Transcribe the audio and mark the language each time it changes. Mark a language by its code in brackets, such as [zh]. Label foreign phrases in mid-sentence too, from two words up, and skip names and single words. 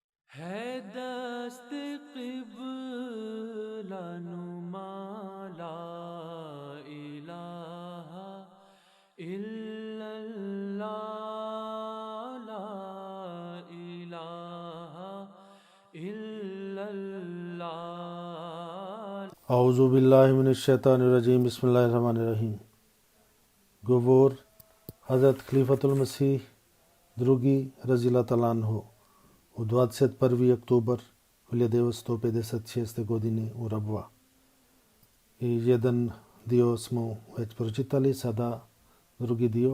[ur] ہے دست قبلہ نما [ar] لا إله إلا الله لا إله إلا الله. أعوذ بالله من الشيطان الرجيم بسم الله الرحمن الرحيم. [bs] Govor Hazrat Khalifatul Masih drugi razila talanho u 21. oktober 1956. godine u Rabva. I jedan dio smo već pročitali, sada drugi dio.